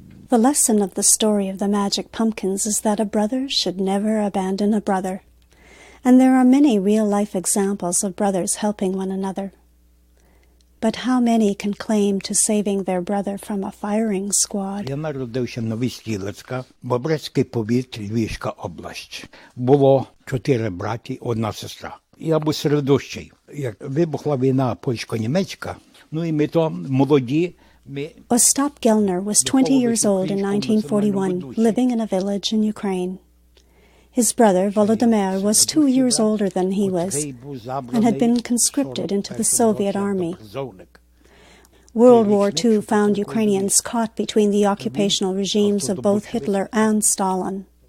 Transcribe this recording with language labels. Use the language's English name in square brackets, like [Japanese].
[English] The lesson of the story of the magic pumpkins is that a brother should never abandon a brother, and there are many real-life examples of brothers helping one another. But how many can claim to saving their brother from a firing squad? [Ukrainian] Я народився на Вістілецька, Бобрецький повіт, Львівська область. Було 4 браті, 1 сестра. Я був середущий. Як вибухла війна польсько-німецька, ну і ми то молоді. [English] Ostap Gelner was 20 years old in 1941, living in a village in Ukraine. His brother, Volodymyr, was 2 years older than he was and had been conscripted into the Soviet army. World War II found Ukrainians caught between the occupational regimes of both Hitler and Stalin.